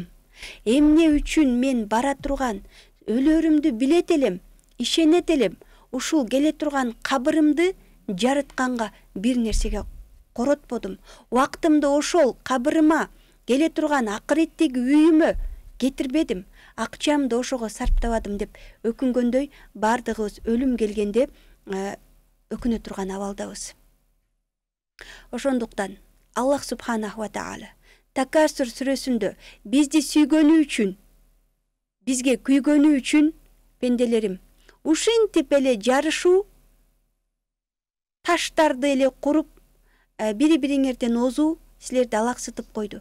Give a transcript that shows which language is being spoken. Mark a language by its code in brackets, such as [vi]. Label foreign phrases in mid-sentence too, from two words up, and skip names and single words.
[ky] Эмне үчүн мен бара турган өлөрүмдү билет элем, ишенет элем, ушул келе турган кабырымды жарытканга бир нерсеге коротподум. Вактымды ошол кабырыма, келе турган акыреттеги үйүмө кетирбедим. Акчамды ошого сарптабадым деп өкүнгөндөй, бардыгыбыз өлүм келгенде өкүнө турган абалдабыз. Ошондуктан Аллах [ar] سبحانه وتعالى [ky] Такасур сүрөсүндө бизди сүйгөнү үчүн, бизге күйгөнү үчүн, пенделерим, ушинтип эле жарышуу, таштарды эле куруп, бири-бириңерден озуу силерди алаксытып койду.